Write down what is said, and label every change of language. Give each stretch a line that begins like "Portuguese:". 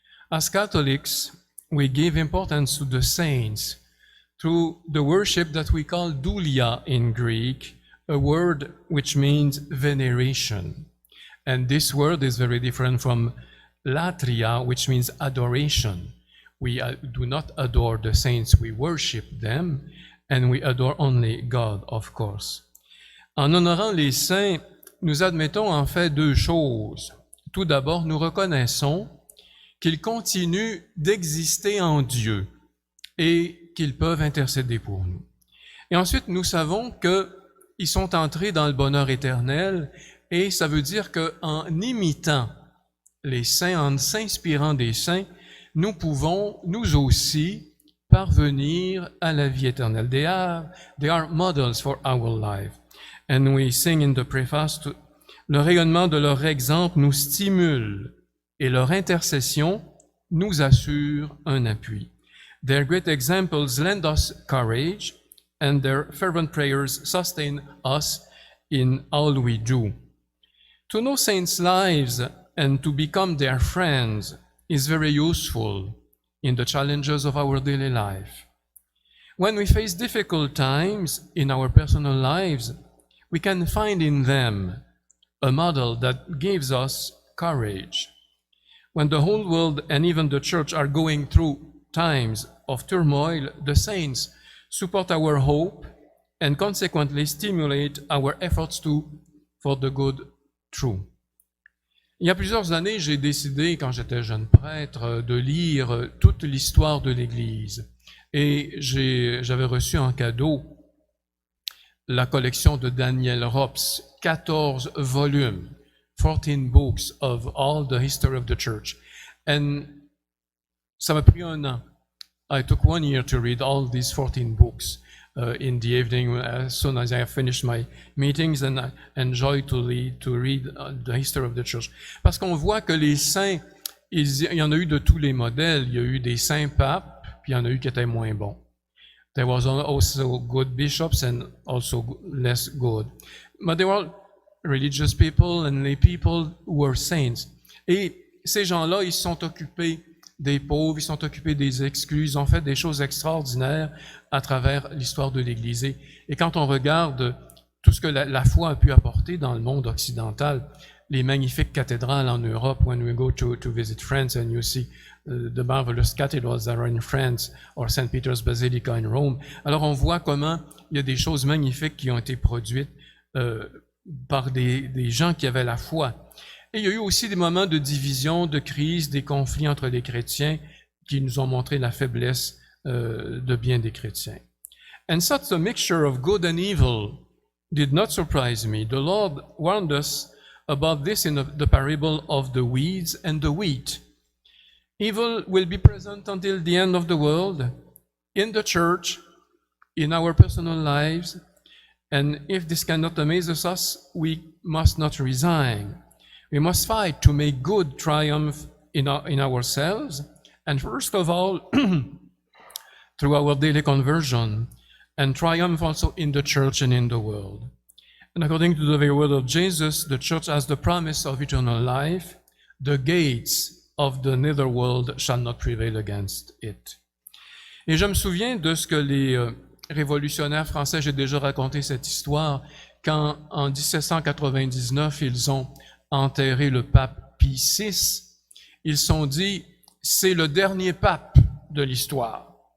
English: As Catholics, we give importance to the saints through the worship that we call doulia in Greek, a word which means veneration. And this word is very different from latria, which means adoration. We do not adore the saints, we worship them, and we adore only God, of course.
French: En honorant les saints, nous admettons en fait deux choses. Tout d'abord, nous reconnaissons qu'ils continuent d'exister en Dieu et qu'ils peuvent intercéder pour nous. Et ensuite, nous savons qu'ils sont entrés dans le bonheur éternel et ça veut dire qu'en imitant les saints, en s'inspirant des saints, nous pouvons, nous aussi, parvenir à la vie éternelle.
English: They are models for our life. And we sing in the preface,
French: le rayonnement de leur exemple nous stimule et leur intercession nous assure un appui.
English: Their great examples lend us courage and their fervent prayers sustain us in all we do. To know saints' lives and to become their friends is very useful in the challenges of our daily life. When we face difficult times in our personal lives, we can find in them a model that gives us courage. When the whole world and even the church are going through times of turmoil, the saints support our hope and consequently stimulate our efforts for the good true.
French: Il y a plusieurs années, j'ai décidé, quand j'étais jeune prêtre, de lire toute l'histoire de l'Église. Et j'avais reçu en cadeau la collection de Daniel Rops, 14 volumes,
English: 14 books of all the history of the church.
French: And ça m'a pris un an.
English: I took 1 year to read all these 14 books. In the evening, as soon as I finished my meetings, and I enjoy to read the history of the church.
French: Parce qu'on voit que les saints, il y en a eu de tous les modèles. Il y a eu des saints papes, puis il y en a eu qui étaient moins bons.
English: There was also good bishops and also less good. But they were religious people and lay people who were saints.
French: Et ces gens-là, ils se sont occupés des pauvres, ils sont occupés des exclus, ils ont fait des choses extraordinaires à travers l'histoire de l'Église. Et quand on regarde tout ce que la foi a pu apporter dans le monde occidental, les magnifiques cathédrales en Europe,
English: when we go to visit France and you see the marvelous cathedrals that are in France or St.
French: Peter's Basilica in Rome, alors on voit comment il y a des choses magnifiques qui ont été produites par des gens qui avaient la foi. Et il y a eu aussi des moments de division, de crise, des conflits entre les chrétiens qui nous ont montré la faiblesse de bien des chrétiens.
English: And such a mixture of good and evil did not surprise me. The Lord warned us about this in the parable of the weeds and the wheat. Evil will be present until the end of the world, in the church, in our personal lives, and if this cannot amaze us, we must not resign. We must fight to make good triumph in ourselves, and first of all, through our daily conversion, and triumph also in the church and in the world. And according to the very word of Jesus, the church has the promise of eternal life. The gates of the netherworld shall not prevail against it.
French: Et je me souviens de ce que les révolutionnaires français, j'ai déjà raconté cette histoire, quand en 1799, ils ont enterré le pape Pie VI, ils se sont dit, c'est le dernier pape de l'histoire.